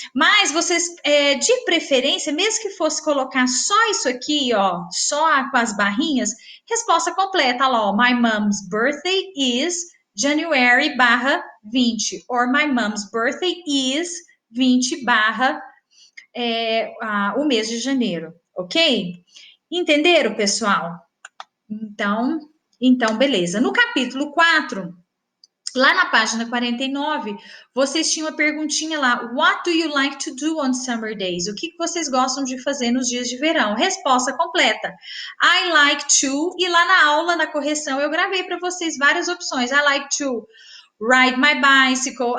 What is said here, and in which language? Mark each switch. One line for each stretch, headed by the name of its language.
Portuguese: Mas vocês, de preferência, mesmo que fosse colocar só isso aqui, ó, só com as barrinhas, resposta completa, lá, ó,
English: my mom's birthday is January/20, or my mom's birthday is 20/
Portuguese: o mês de janeiro, ok? Entenderam, pessoal? Então, beleza. No capítulo 4, lá na página 49, vocês tinham uma perguntinha lá.
English: What do you like to do on summer days?
Portuguese: O que vocês gostam de fazer nos dias de verão? Resposta completa.
English: I like to.
Portuguese: E lá na aula, na correção, eu gravei para vocês várias opções.
English: I like to ride my bicycle.